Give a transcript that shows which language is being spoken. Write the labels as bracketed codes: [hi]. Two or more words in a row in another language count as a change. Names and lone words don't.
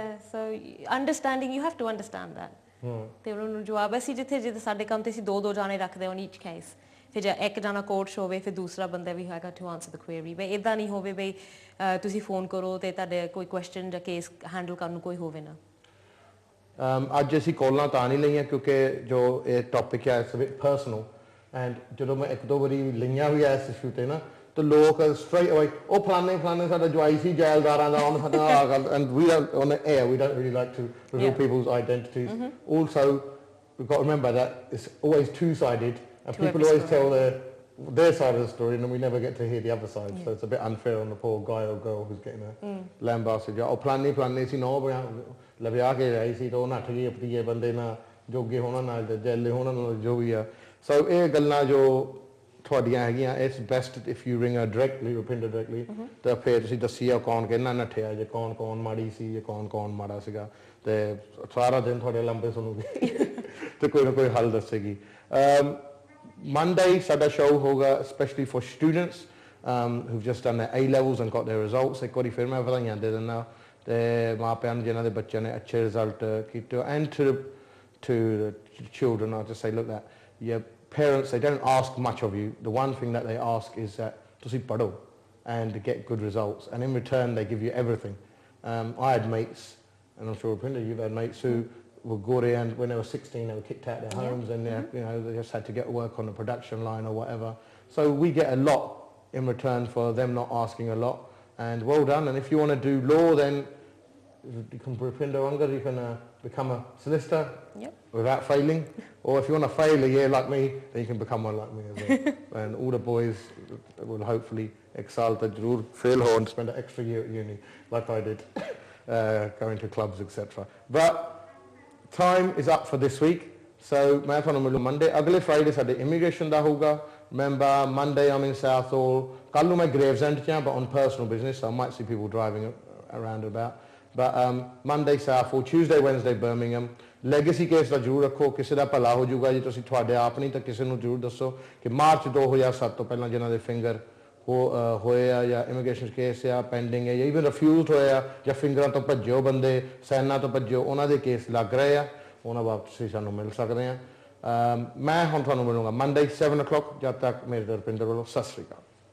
[en] so understanding you have to understand that. [pa] ਤੇ ਉਹਨਾਂ ਨੂੰ ਜਵਾਬ ਅਸੀਂ ਜਿੱਥੇ ਸਾਡੇ ਕੰਮ ਤੇ ਅਸੀਂ 2 ਜਾਣੇ ਰੱਖਦੇ ਹਾਂ [en] each case, [pa] ਫਿਰ ਜੇ ਇੱਕ ਜਾਣਾ ਕੋਰਟ 'ਚ ਹੋਵੇ ਫਿਰ ਦੂਸਰਾ ਬੰਦਾ ਵੀ ਹੈਗਾ [en] to answer the query. [pa] ਬਈ ਇੱਦਾਂ ਨਹੀਂ ਹੋਵੇ ਬਈ ਤੁਸੀਂ ਫੋਨ ਕਰੋ ਤੇ ਤੁਹਾਡੇ ਕੋਈ ਕੁਐਸਚਨ ਜਾਂ [en] case handle [pa] ਕਰਨ ਨੂੰ ਕੋਈ ਹੋਵੇ ਨਾ। ਅੱਜ ਅਸੀਂ ਕਾਲਾਂ ਤਾਂ ਨਹੀਂ ਲਈਆਂ ਕਿਉਂਕਿ ਜੋ ਇਹ ਟੌਪਿਕ ਹੈ [en] it's a bit personal, [pa] ਐਂਡ ਜਦੋਂ ਮੈਂ 1-2 ਵਾਰੀ ਲਈਆਂ ਵੀ ਇਸ ਇਸ਼ੂ ਤੇ ਨਾ ਤਾਂ ਲੋਕ [en] straight away [pa] ਉਹ ਫਲਾਣੇ ਸਾਡਾ ਜਵਾਈ ਸੀ ਜੈਲਦਾਰਾਂ ਦਾ ਉਹਨੇ ਸਾਡਾ ਆ ਗੱਲ, [en] and we don't on the air we don't really like to reveal people's identities. Also we've got to remember that it's always two-sided and people always tell their side of the story and then we never get to hear the other side, so it's a bit unfair on the poor guy or girl who's getting a lambasted. [pa] ਉਹ ਫਲਾਣੇ ਸੀ ਨੌ ਲਵਿਆ ਕੇ ਰਹੀ ਸੀ ਤਾਂ ਉਹ ਨੱਠ ਗਈ ਆਪਣੀਏ ਬੰਦੇ ਨਾਲ ਜੋਗੇ ਹੋਣਾ ਨਾਲ ਜੈਲੇ ਹੋਣਾ ਨਾਲ ਜੋ ਵੀ ਆ। ਸੋ ਇਹ ਗੱਲਾਂ ਜੋ ਤੁਹਾਡੀਆਂ ਹੈਗੀਆਂ [en] it's best if you ring her directly [pa] ਰੁਪਿੰਦਰ directly ਤਾਂ ਫਿਰ ਤੁਸੀਂ ਦੱਸੀਓ ਕੌਣ ਕਿੰਨਾ ਨੱਠਿਆ ਜੇ ਕੌਣ ਮਾੜੀ ਸੀ ਜੇ ਕੌਣ ਮਾੜਾ ਸੀਗਾ ਤੇ ਸਾਰਾ ਦਿਨ ਤੁਹਾਡੇ ਲੰਬੇ ਸੁਣੂਗੀ ਤੇ ਕੋਈ ਨਾ ਕੋਈ ਹੱਲ ਦੱਸੇਗੀ Monday ਸਾਡਾ ਸ਼ੋਅ ਹੋਗਾ [en] especially for students who've just done their A levels and got their results [pa] ਇੱਕ ਵਾਰੀ ਫਿਰ ਮੈਂ ਵਧਾਈਆਂ ਦੇ ਦਿੰਦਾ ਤੇ ਮਾਪਿਆਂ ਨੂੰ ਜਿਨ੍ਹਾਂ ਦੇ ਬੱਚਿਆਂ ਨੇ ਅੱਛੇ ਰਿਜ਼ਲਟ ਕੀਤੇ [en] and to the children I'll just say look that your parents they don't ask much of you the one thing that they ask is that [pa] ਤੁਸੀਂ ਪੜ੍ਹੋ [en] and get good results and in return they give you everything I had mates and I'm sure Rupinder you've had mates who were Gore and when they were 16 they were kicked out of their homes and you know they just had to get work on the production line or whatever so we get a lot in return for them not asking a lot and well done and if you want to do law then you can Rupinder Ungar you can become a solicitor without failing or if you want to fail a year like me then you can become one like me as well and all the boys will hopefully excel to fail hard and spend an extra year at uni like I did going to clubs etc but time is up for this week so [pa] ਮੈਂ ਤੁਹਾਨੂੰ ਮਿਲੂ Monday ਅਗਲੇ Friday ਸਾਡੇ immigration ਦਾ ਹੋਊਗਾ [en] remember Monday I'm in Southall [pa] ਕੱਲ ਨੂੰ ਮੈਂ Gravesend ਚ ਹਾਂ but [en] on personal business so I might see people driving around about but Monday Southall Tuesday Wednesday Birmingham legacy case [pa] ਦਾ ਜ਼ਰੂਰ ਰੱਖੋ ਕਿਸੇ ਦਾ ਭਲਾ ਹੋ ਜਾਊਗਾ ਜੀ ਤੁਸੀਂ ਤੁਹਾਡੇ ਆਪ ਨਹੀਂ ਤਾਂ ਕਿਸੇ ਨੂੰ ਜ਼ਰੂਰ ਦੱਸੋ ਕਿ ਮਾਰਚ 2007 ਤੋਂ ਪਹਿਲਾਂ ਜਿਨ੍ਹਾਂ ਦੇ ਫਿੰਗਰ ਹੋਏ ਆ ਜਾਂ [en] immigration case [pa] ਆ ਪੈਂਡਿੰਗ ਹੈ ਜਾਂ [en] even refused [pa] ਹੋਏ ਆ ਜਾਂ ਫਿੰਗਰਾਂ ਤੋਂ ਭੱਜਿਓ ਬੰਦੇ ਸੈਨਾ ਤੋਂ ਭੱਜਿਓ ਉਹਨਾਂ ਦੇ ਕੇਸ ਲੱਗ ਰਹੇ ਆ ਉਹਨਾਂ ਬਾਬਤ ਤੁਸੀਂ ਸਾਨੂੰ ਮਿਲ ਸਕਦੇ ਆ ਮੈਂ ਹੁਣ ਤੁਹਾਨੂੰ ਮਿਲੂੰਗਾ Monday 7 o'clock ਜਦ ਤੱਕ ਮੇਰੇ ਰੁਪਿੰਦਰ ਵੱਲੋਂ ਸਤਿ ਸ਼੍ਰੀ ਅਕਾਲ